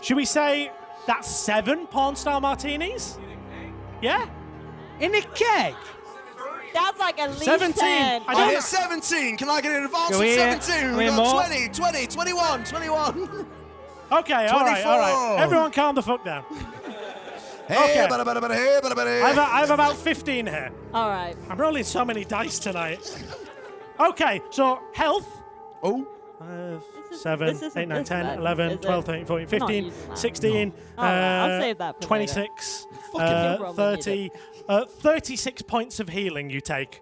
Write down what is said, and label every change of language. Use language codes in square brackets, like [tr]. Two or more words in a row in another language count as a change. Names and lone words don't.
[en] Should we say that's 7 Porn Star Martinis? Yeah? In a keg. That's like at least 17. 10. I I don't- hit 17. Can I get an advance Go of here. 17? Go We here got more. 20, 20, 21, 21. Okay, all right. 24. Everyone calm the fuck down. Hey, Okay. bada, bada, bada, hey, bada, bada, hey. I have about 15 here. All right. I'm rolling so many dice tonight. Okay, so health. Oh, 7, this isn't 8, 9, this 10, bad, 11, is 12, it? 13, 14, Not 15, using that. 16, All right, I'll save that for 26, Fucking Roman 30, 36 points of healing you take.